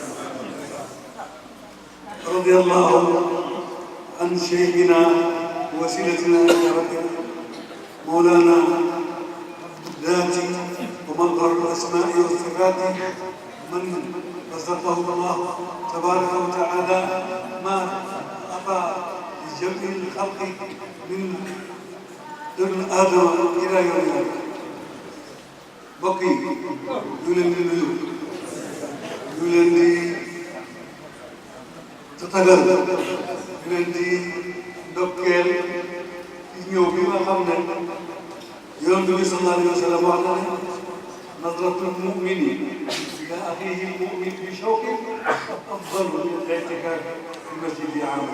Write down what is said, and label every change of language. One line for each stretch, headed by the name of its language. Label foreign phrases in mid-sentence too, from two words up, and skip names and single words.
Arabic: رضي الله عن شيخنا ووسيلتنا إلى ربنا مولانا ذاتي ومظهر الأسماء والصفات، من رزقه الله تبارك وتعالى ما أعطى لجميع الخلق من ابن آدم إلى يوم القيامة.
Wolof: mbokk yi ñu leen di nuyu, ñu leen di tatagal, ñu leen di ndokkeel ci ñëw bi nga xam ne Yonent bi
Arabic: صلى الله عليه وسلم
Wolof: wax na ne
Arabic: نظرة المؤمن إلى أخيه المؤمن بشوق أفضل من الاعتكاف في مسجدي عام.